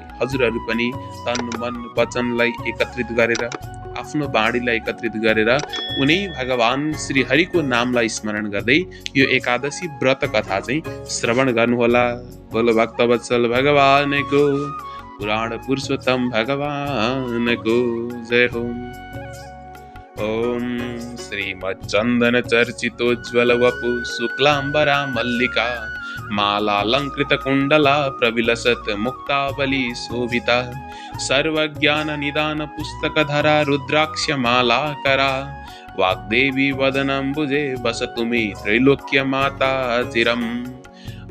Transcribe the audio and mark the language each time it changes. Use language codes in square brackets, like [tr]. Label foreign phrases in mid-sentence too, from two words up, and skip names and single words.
[ne] हजुरहरू पनि तन मन वचनलाई एकत्रित गरेर, आफ्नो बाणीलाई एकत्रित गरेर उनै भगवान श्री हरिको नामलाई स्मरण गर्दै यो एकादशी व्रत कथा चाहिँ श्रवण गर्नुहोला। बोलो भक्तवत्सल भगवानको, पुराण पुरुषोत्तम भगवानको जय हो। [sa] ओम श्रीमच्चन्दन चर्चितोज्ज्वल वपु शुक्लाम्बरा मल्लिका मालालंकृत कुंडला प्रविलसत मुक्तावली शोभिता सर्वज्ञान निदान पुस्तकधरा रुद्राक्ष मालाकरा वाग्देवी वदनम्बुजे वसतु मे त्रैलोक्य माता चिरम्।